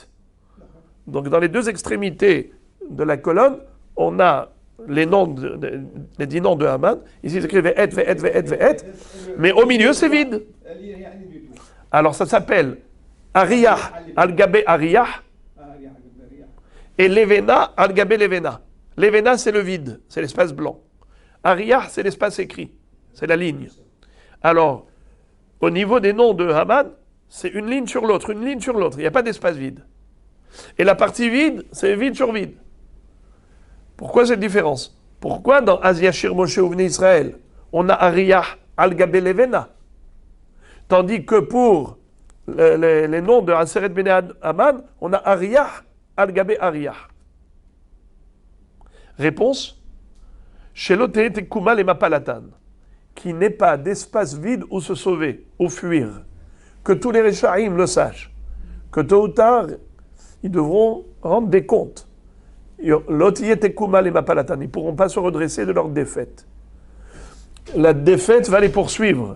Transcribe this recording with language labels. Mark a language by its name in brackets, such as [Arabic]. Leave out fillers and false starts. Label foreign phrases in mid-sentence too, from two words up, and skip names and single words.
[French] Donc dans les deux extrémités de la colonne, on a les noms, les 10 noms de Haman. Ici, c'est écrit [Hebrew] ואת ואת ואת ואת. [French] Mais au milieu, c'est vide. Alors ça s'appelle [Hebrew] אריח על גבי אריח et לבנה על גבי לבנה. [French] Levena, c'est le vide, c'est l'espace blanc. Ariyah, c'est l'espace écrit, c'est la ligne. Alors, au niveau des noms de Haman, c'est une ligne sur l'autre, une ligne sur l'autre. Il n'y a pas d'espace vide. Et la partie vide, c'est vide sur vide. Pourquoi cette différence? Pourquoi dans [Hebrew] אז ישיר משה ובני ישראל, [French] on a [Hebrew] אריח על גבי לבנה, [French] tandis que pour les noms de [Hebrew] עשרת בני המן, [French] on a [Hebrew] אריח על גבי אריח? Réponse, שלא תקומה למפלתן, [French] qui n'est pas d'espace vide où se sauver, où fuir. Que tous les Rechaïm le sachent, que tôt ou tard, ils devront rendre des comptes. Ils ne pourront pas se redresser de leur défaite. La défaite va les poursuivre.